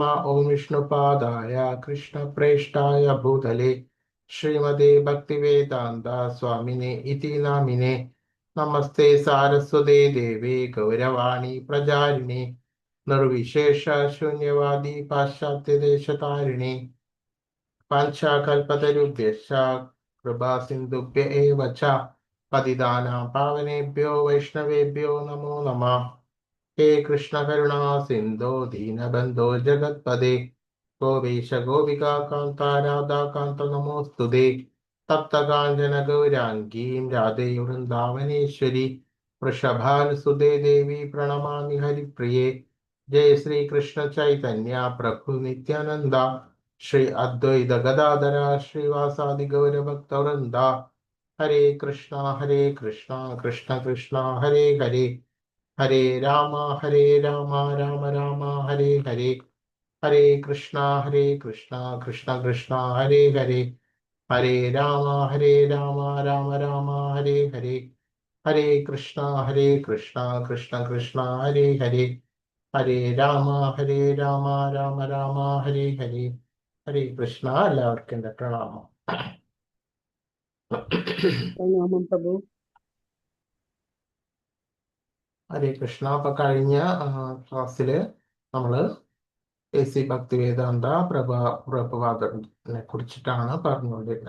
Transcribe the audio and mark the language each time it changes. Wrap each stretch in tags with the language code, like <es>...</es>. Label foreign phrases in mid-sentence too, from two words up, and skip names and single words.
<sa>ഓം വിഷ്ണുപാദായ കൃഷ്ണപ്രേഷ്ഠായ ഭൂതലേ ശ്രീമതേ ഭക്തിവേദാന്ത സ്വാമിനെ ഇതി നാമിനെ. നമസ്തേ സാരസ്വതേ ദേവേ ഗൗരവാണി പ്രചാരിണി നിർവിശേഷ ശൂന്യവാദി പാശ്ചാത്യദേശതാരിണി പാഞ്ചാകൽപതരുഭ്യശ്ച കൃപാ സിന്ധുഭ്യ ഏവ ച പതിതാനാം പാവനേഭ്യോ വൈഷ്ണവേഭ്യോ നമോ നമഃ. ഹേ കൃഷ്ണ കരുണാ സിന്ധോ ദീനബന്ധോ ജഗത്പദേ ഗോപീശ ഗോപികാ കാന്ത രാധാകാന്ത നമോസ്തുതേ. തപ്തകാഞ്ചന ഗൗരാംഗീം രാധേ വൃന്ദാവനേശ്വരി വൃഷഭാനുസുതേ ദേവി പ്രണമാമി ഹരിപ്രിയേ. ജയ ശ്രീ കൃഷ്ണ ചൈതന്യ പ്രഭു നിത്യാനന്ദ ശ്രീ അദ്വൈത ഗദാധര ശ്രീവാസാദി ഗൗരഭക്തവൃന്ദ. ഹരേ കൃഷ്ണ കൃഷ്ണ കൃഷ്ണ ഹരേ ഹരേ ഹരേ രാമ രാമ രാമ ഹരേ ഹരേ. ഹരേ കൃഷ്ണ കൃഷ്ണ കൃഷ്ണ ഹരേ ഹരേ. ഹരേ രാമ രാമ രാമ ഹരേ ഹരേ. ഹരേ കൃഷ്ണ കൃഷ്ണ കൃഷ്ണ ഹരേ ഹരേ. ഹരേ രാമ രാമ രാമ ഹരേ ഹരേ. ഹരേ കൃഷ്ണ.</sa> <ml>എല്ലാവർക്കും എൻ്റെ പ്രണാമം. പ്രണാമം പ്രഭു.</ml> <sa>ഹരേ കൃഷ്ണ.</sa> <ml>അപ്പൊ കഴിഞ്ഞ ക്ലാസ്സില് നമ്മള് AC ഭക്തിവേദാന്ത പ്രഭുപാദനെ കുറിച്ചിട്ടാണ് പറഞ്ഞുകൊണ്ടിരുന്നത്.</ml>